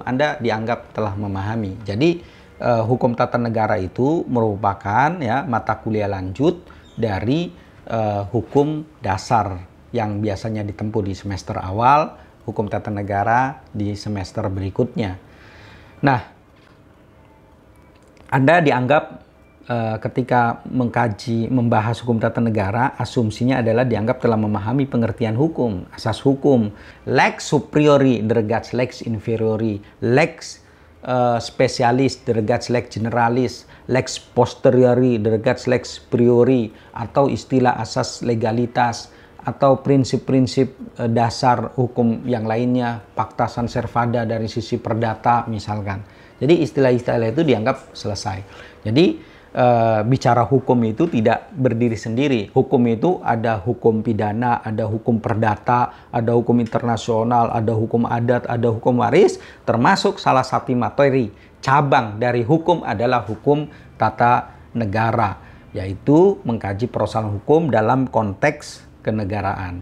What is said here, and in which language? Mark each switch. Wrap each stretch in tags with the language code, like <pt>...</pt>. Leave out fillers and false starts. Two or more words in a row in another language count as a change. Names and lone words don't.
<id>Anda dianggap telah memahami. Jadi hukum tata negara itu merupakan mata kuliah lanjut dari hukum dasar yang biasanya ditempuh di semester awal, hukum tata negara di semester berikutnya. Nah, Anda dianggap ketika membahas hukum tata negara, asumsinya adalah dianggap telah memahami pengertian hukum, asas hukum,</id> <la>lex superiori derogats lex inferiori, lex spesialis derogats lex generalis, lex posteriori derogats lex priori,</la> <id>atau istilah asas legalitas, atau prinsip-prinsip dasar hukum yang lainnya,</id> <la>pacta sunt servanda</la> <id>dari sisi perdata misalkan. Jadi istilah-istilah itu dianggap selesai. Jadi bicara hukum itu tidak berdiri sendiri. Hukum itu ada hukum pidana, ada hukum perdata, ada hukum internasional, ada hukum adat, ada hukum waris, termasuk salah satu materi cabang dari hukum adalah hukum tata negara, yaitu mengkaji persoalan hukum dalam konteks kenegaraan.</id>